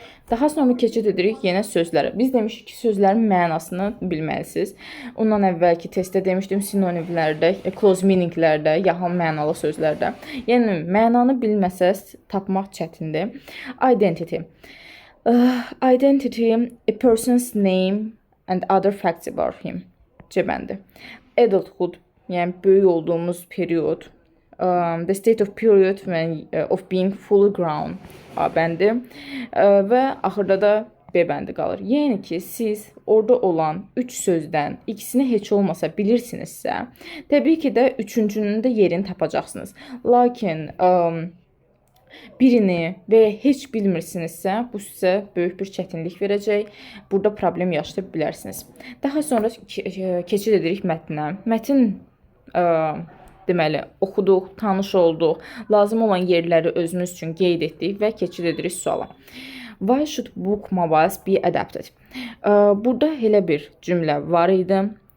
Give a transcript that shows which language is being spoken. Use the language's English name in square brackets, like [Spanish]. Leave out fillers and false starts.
[Azerbaijani] Daha sonra keçid edirik yenə sözlərə. Biz demişik ki, sözlərin mənasını bilməlisiniz. Ondan əvvəlki testdə demişdim sinonimlərdə, close meaninglərdə, yaxın mənalı sözlərdə. Yəni mənanı bilməsəz tapmaq çətindir. [English] Identity. Identity, a person's name and other facts about him. C-bəndi. Adulthood, [Azerbaijani] yəni böyük olduğumuz period. [English] The state of period of being fully grown. [Azerbaijani] A-bəndi və axırda da B-bəndi qalır. Yəni ki, siz orada olan 3 sözdən ikisini heç olmasa bilirsinizsə, təbii ki də üçüncünün də yerini tapacaqsınız. Lakin birini və heç bilmirsinizsə, bu sizə böyük bir çətinlik verəcək. Burada problem yaşaya bilərsiniz. Daha sonra keçid edirik mətnə. Mətn deməli, oxuduq, tanış olduq, lazım olan yerləri özümüz üçün qeyd etdik və keçid edirik suala. [English] Why should book mobiles be adapted? [Azerbaijani] Burada elə bir cümlə var idi.